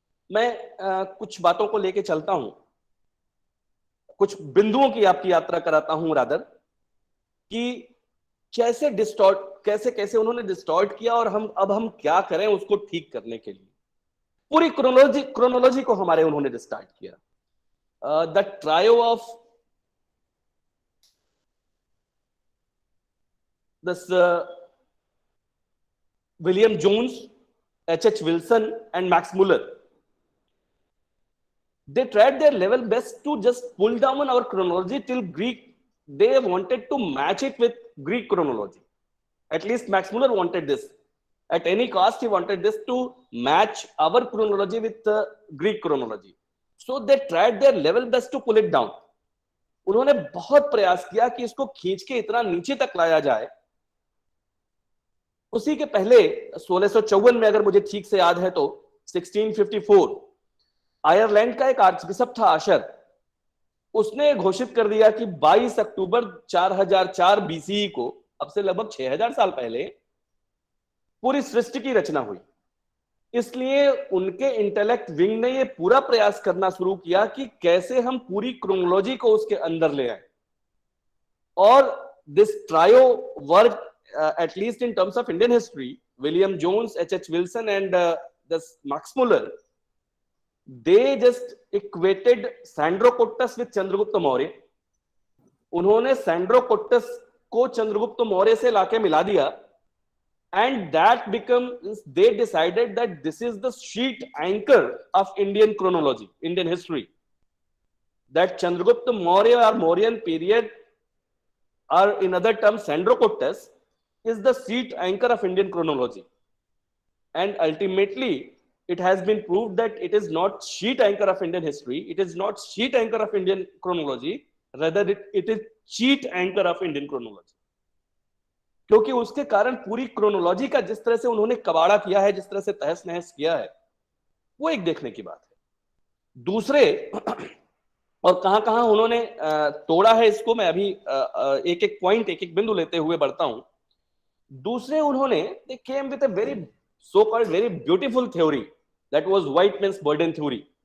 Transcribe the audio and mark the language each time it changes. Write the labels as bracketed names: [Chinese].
[Hindi] मैं कुछ बातों को लेके चलता हूं, कुछ बिंदुओं की आपकी यात्रा कराता हूं रादर, कि कैसे कैसे उन्होंने डिस्टॉर्ट किया और हम क्या करें उसको ठीक करने के लिए। पूरी क्रोनोलॉजी को हमारे उन्होंने डिस्टार्ट किया। [English] The trio of this William Jones, H.H. Wilson and Max Muller, they tried their level best to just pull down our chronology till Greek. They wanted to match it with Greek chronology. At least Max Muller wanted this. At any cost, he wanted this to match our chronology with the Greek chronology. So they tried their level best to pull it down. [Hindi] उन्होंने बहुत प्रयास किया कि इसको खींच के इतना नीचे तक लाया जाए। उसी के पहले 1654 में, अगर मुझे ठीक से याद है तो 1654, आयरलैंड का एक आर्चबिशप था आशर, उसने घोषित कर दिया कि 22 अक्टूबर 4004 बीसीई को, अब से लगभग 6000 साल पहले, पूरी सृष्टि की रचना हुई। इसलिए उनके इंटेलेक्ट विंग ने यह पूरा प्रयास करना शुरू किया कि कैसे हम पूरी क्रोनोलॉजी को उसके अंदर ले आए। [English] और this trio work, at least in terms of Indian history, William Jones, H.H. Wilson and this Max Muller, they just equated Sandrocottus with Chandragupta Maurya. [Hindi] उन्होंने सैंड्रोकोट्टस को चंद्रगुप्त मौर्य से लाके मिला दिया, [English] and that becomes, they decided that this is the sheet anchor of Indian chronology, Indian history, that Chandragupta Maurya or Mauryan period, or in other terms Sandrocottus, is the sheet anchor of Indian chronology. And ultimately it has been proved that it is not sheet anchor of Indian history, it is not sheet anchor of Indian chronology, rather it is sheet anchor of Indian chronology. [Hindi] क्योंकि उसके कारण पूरी chronology का जिस तरह से उन्होंने कबाड़ा किया है, जिस तरह से तहस नहस किया है, वो एक देखने की बात है। दूसरे और कहां उन्होंने तोड़ा है इसको, मैं अभी एक एक पॉइंट, एक एक बिंदु लेते हुए बढ़ता हूं। दूसरे उन्होंने, [English] they came with a very so-called very beautiful theory, that was white man's burden theory.